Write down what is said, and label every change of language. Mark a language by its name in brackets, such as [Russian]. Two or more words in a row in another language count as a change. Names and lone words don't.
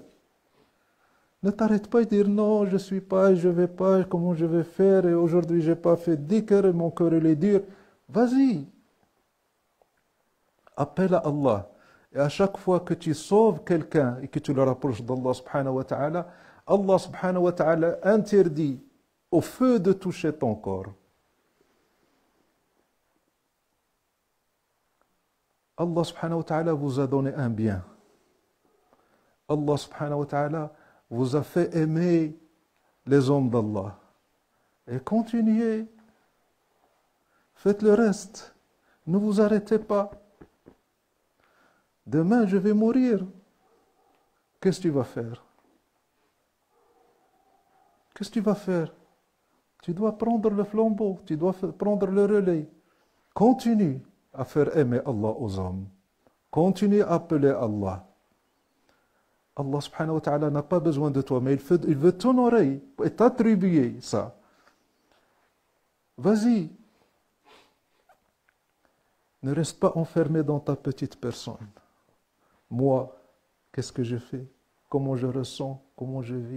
[French] Ne t'arrête pas et dire non, je ne suis pas, je ne vais pas, comment je vais faire, et aujourd'hui je n'ai pas fait dhikr, et mon cœur il est dur. Vas-y. Appelle à Allah. Et à chaque fois que tu sauves quelqu'un et que tu le rapproches d'Allah [Arabic] سبحانه وتعالى, [French] Allah [Arabic] سبحانه وتعالى [French] interdit au feu de toucher ton corps. Allah [Arabic] سبحانه وتعالى [French] vous a donné un bien. Allah [Arabic] سبحانه وتعالى [French] vous a fait aimer les hommes d'Allah. Et continuez. Faites le reste. Ne vous arrêtez pas. Demain, je vais mourir. Qu'est-ce que tu vas faire? Qu'est-ce que tu vas faire? Tu dois prendre le flambeau. Tu dois prendre le relais. Continue à faire aimer Allah aux hommes. Continue à appeler Allah. Allah [Arabic] سبحانه وتعالى [French] n'a pas besoin de toi, mais il veut t'honorer et t'attribuer ça. Vas-y. Ne reste pas enfermé dans ta petite personne. Moi, qu'est-ce que je fais? Comment je ressens? Comment je vis?